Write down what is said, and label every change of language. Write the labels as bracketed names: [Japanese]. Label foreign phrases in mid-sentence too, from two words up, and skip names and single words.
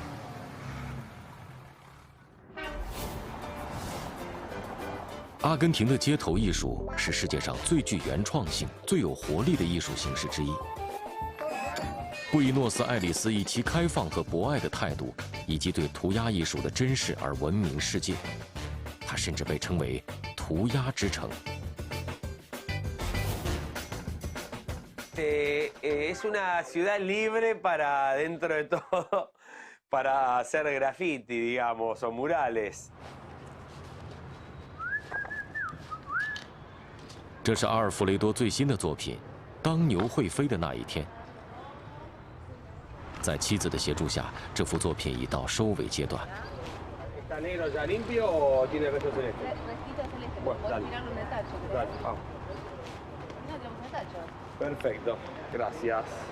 [Chinese] 阿根廷的街头艺术是世界上最具原创性、最有活力的艺术形式之一。布宜诺斯艾利斯以其开放和博爱的态度，以及对涂鸦艺术的珍视而闻名世界。它甚至被称为“涂鸦之城”。 [Spanish] Es una ciudad libre para, dentro de todo, para hacer graffiti, digamos, o murales. [Chinese] 这是阿尔弗雷多最新的作品《当牛会飞的那一天》。在妻子的协助下，这幅作品已到收尾阶段。 [Spanish] ¿Está negro ya limpio o tiene resto celeste? Restito celeste. Bueno, Podés dale. tirarlo en el tacho. ¿Querés? Dale, vamos. No, tiramos en el tacho. Perfecto, gracias.